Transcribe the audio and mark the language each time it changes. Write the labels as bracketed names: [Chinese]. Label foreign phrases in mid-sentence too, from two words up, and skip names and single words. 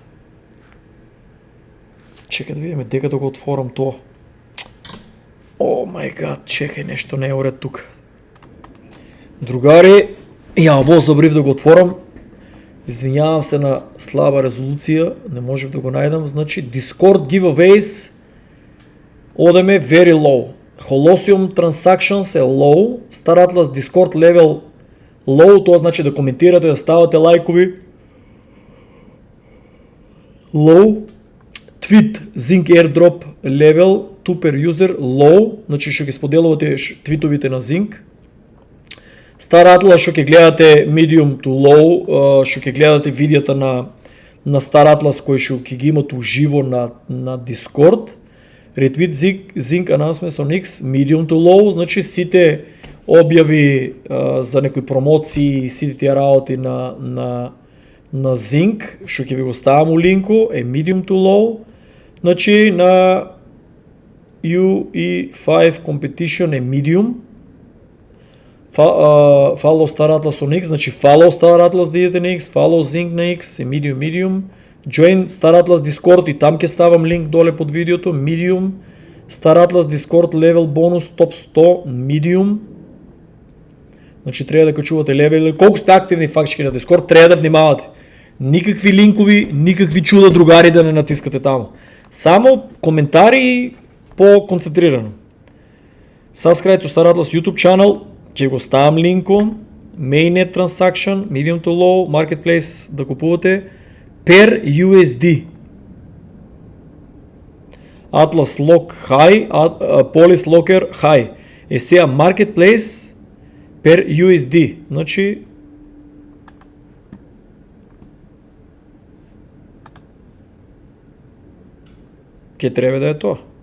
[Macedonian] Чека да видиме дека да го отворам тоа. [English] Oh my god, [Macedonian] чекај, нешто не е уред тука. Другари, ја ово забрив да го отворам. Извинјавам се на слаба резолуција, не можев да го најдам. Значи, [English] Discord giveaways одеме very low. Holosium transactions е low. Star Atlas Discord level low, [Macedonian] тоа значи да коментирате, да ставате лайкови. [English] Low. Tweet Zinc airdrop level 2 per user low, [Macedonian] значи што ги споделувате твитовите на Zinc. Star Atlas што ќе гледате [English] medium to low, [Macedonian] што ќе гледате видеото на на Star Atlas кој ќе ги имат уживо на Discord. [English] Retweet Zinc announcements on X, medium to low, [Macedonian] значи сите објави за некои промоции, сите тие работи на Zinc, што ќе ви го ставам у линку, е [English] medium to low. [Macedonian] Значи на UE5 competition е medium. [English] Follow Star Atlas on X, [Macedonian] значи follow Star Atlas да идете на X, follow Zinc на X е medium. Join Star Atlas Discord и там ќе ставам линк доле под видеото, medium. [English] Star Atlas Discord level bonus top 100 medium. [Macedonian] Значи треба да качувате левел, колку сте активни фактички на Discord, треба да внимавате. Никакви линкови, никакви чуда другари да не натискате таму. Само коментари по-концентрирано. [English] Subscribe to Star Atlas YouTube channel, [Macedonian] ќе го ставам линку. [English] Mainnet transaction, medium to low, marketplace [Macedonian] да купувате [English] per USD. Atlas Lock High, Polis Locker High. [Macedonian] Е сега [English] marketplace per USD. [Macedonian] Значи ќе треба да е тоа.